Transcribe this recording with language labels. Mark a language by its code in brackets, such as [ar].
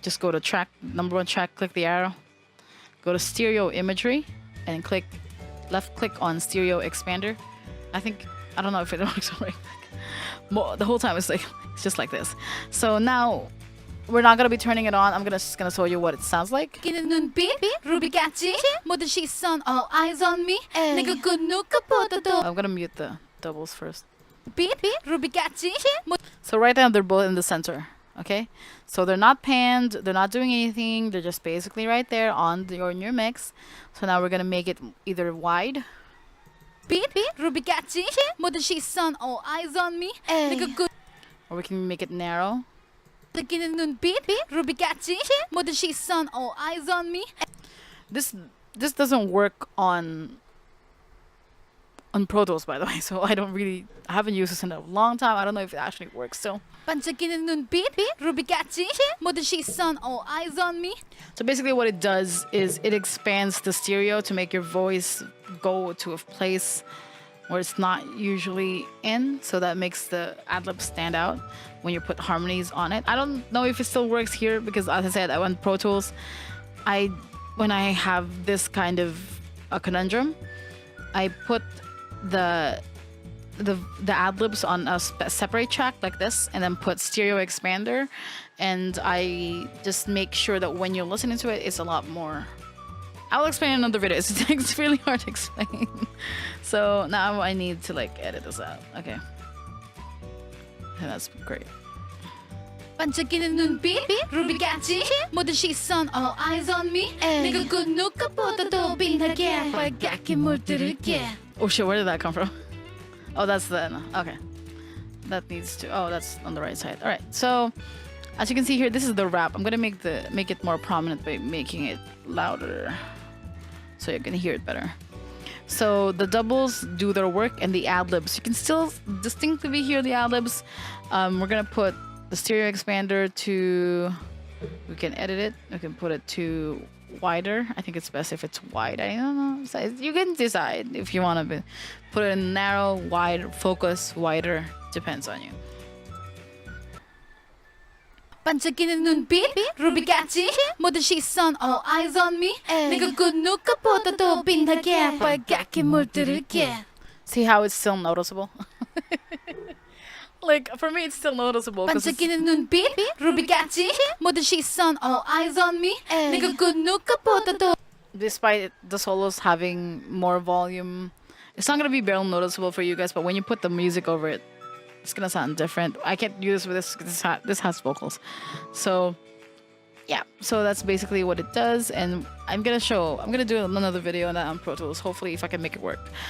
[en] Just go to track, number one track, click the arrow, go to stereo imagery, and left click on stereo expander. I don't know if it works right. The whole time it's just like this. So now we're not gonna be turning it on. I'm just gonna show you what it sounds like. [ko] 루비같이 모든 시선 [en] all eyes on me [ko] 내가 그 누구보다도. [en] I'm gonna mute the doubles first. [ko] 루비같이. [en] So right now they're both in the center. Okay, so they're not panned, they're not doing anything, they're just basically right there on your mix. So now we're gonna make it either wide, [ko] 루비같이 모든 시선 [en] all eyes on me [ko] 내가 그 [en] or we can make it narrow. [ko] 반짝이는 눈빛 루비같이 모든 시선 [en] all eyes on me. This doesn't work on Pro Tools, by the way, so I haven't used this in a long time. I don't know if it actually works still. [ko] 반짝이는 눈빛 루비같이 모든 시선 [en] all eyes on me. So basically what it does is it expands the stereo to make your voice go to a place where it's not usually in, so that makes the ad-lib stand out when you put harmonies on it. I don't know if it still works here, because as I said, I went Pro Tools. When I have this kind of a conundrum, I put the ad-libs on a separate track like this, and then put stereo expander, and I just make sure that when you're listening to it, it's a lot more. I'll explain in another video. It's really hard to explain. So now I need to like edit this out. Okay, that's great. [ko] 반짝이는 눈빛 루비같이 모든 시선 [en] all eyes on me [ko] 내가 그 누구보다도 빛나게 빨갛게 물들을게. [en] Oh shit, where did that come from? Oh, that's the okay. that needs to. Oh, that's on the right side. All right. So as you can see here, this is the wrap. I'm gonna make it more prominent by making it louder, so you can hear it better. So the doubles do their work, and the ad-libs, you can still distinctly hear the ad-libs. We're gonna put the stereo expander to, we can edit it, we can put it to wider. I think it's best if it's wide. I don't know, so you can decide if you want to put it in narrow, wide, focus, wider, depends on you. [ko] 반짝이는 눈빛 루비같이 모든 시선 [en] all eyes on me [ko] 내가 그 누구보다도 빛나게 빨갛게 물들을게. [en] See how it's still noticeable? Like, for me, it's still noticeable. [ko] 반짝이는 눈빛 루비같이 모든 시선 [en] all eyes on me [ko] 내가 그 누구보다도. [en] Despite the solos having more volume, it's not gonna be barely noticeable for you guys, but when you put the music over it, it's gonna sound different. I can't do this with this because this has vocals. So yeah, so that's basically what it does. And I'm gonna do another video on that on Pro Tools, hopefully, if I can make it work.